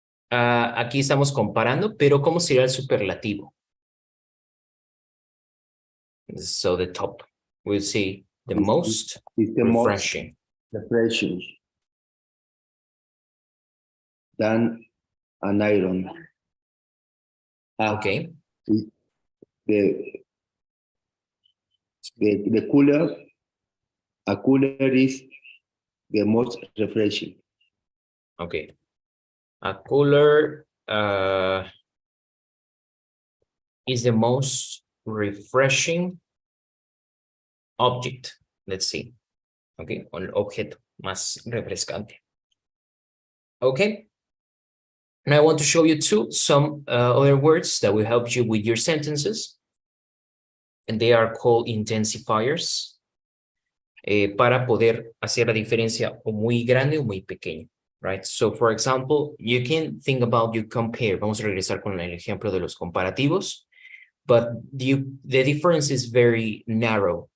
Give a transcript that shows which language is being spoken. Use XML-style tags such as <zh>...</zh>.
<es>Aquí estamos comparando, pero ¿cómo sería el superlativo?</es> <en>So the top, we'll see the most Is the refreshing. most refreshing than an iron. Okay. The cooler, a cooler is the most refreshing. Okay. A cooler is the most refreshing object, let's see.</en> <es>Okay, o el objeto más refrescante. Okay.</es> <en>And I want to show you too some other words that will help you with your sentences. And they are called intensifiers.</en> <es>Para poder hacer la diferencia o muy grande o muy pequeña.</es> <en>Right? So, for example, you can think about you compare.</en> <es>Vamos a regresar con el ejemplo de los comparativos.</es> <en>But the difference is very narrow.</en>